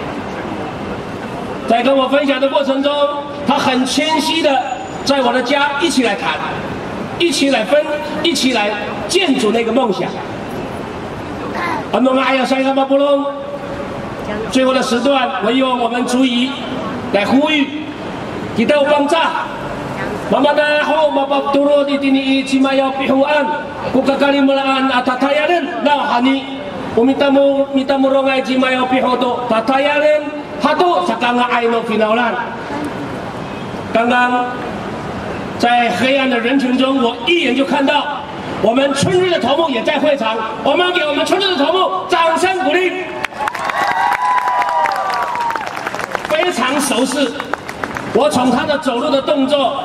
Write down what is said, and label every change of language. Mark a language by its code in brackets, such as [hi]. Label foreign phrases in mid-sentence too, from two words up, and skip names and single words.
[zh] 在跟我分享的过程中，他很谦虚的在我的家一起来谈，一起来分，一起来建筑那个梦想。最后的时段，我希望我们足以来呼吁，给到帮助。 [ami] Mamana ho mapapturo di tini Cimaya pihuan kukakali melaan atatayaren na hani umitamu rongai Cimaya pihoto tatayaren hatu sakanga aino finalan。 [zh] 刚刚在黑暗的人群中，我一眼就看到我们春日的头目也在会场，我们给我们春日的头目掌声鼓励，非常熟识。我从他的走路的动作。